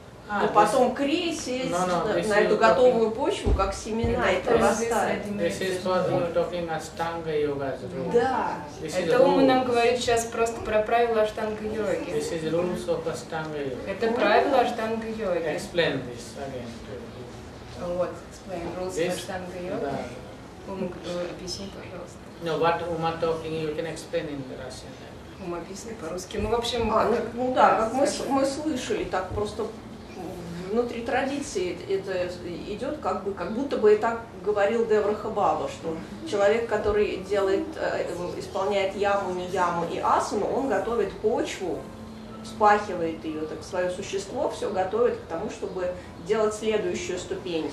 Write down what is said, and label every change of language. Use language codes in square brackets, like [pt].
[ru] Но потом крия сеять на эту готовую почву, как семена, и прорастает. [en] This is what you are talking Ashtanga Yoga's rule. [ru] Да. [en] This is [ru] Это он нам [en] rule. [ru] говорит сейчас просто про правила аштанга-йоги. [en] This is rules of Ashtanga Yoga. [ru] Это правила аштанга-йоги. [en] Explain this again to you. Вот, explain rules This, of аштанга-йоги. [ru] да. Объясни, пожалуйста. [en] No, what Uma talking, you can explain in the Russian language. [ru] Объясни по-русски. Ну, в общем, Ну да, как мы слышали, так просто внутри традиции это идет как будто бы и так говорил Девраха Баба, что человек, который исполняет яму, нияму и асану, он готовит почву, вспахивает ее, так свое существо, все готовит к тому, чтобы делать следующую ступень.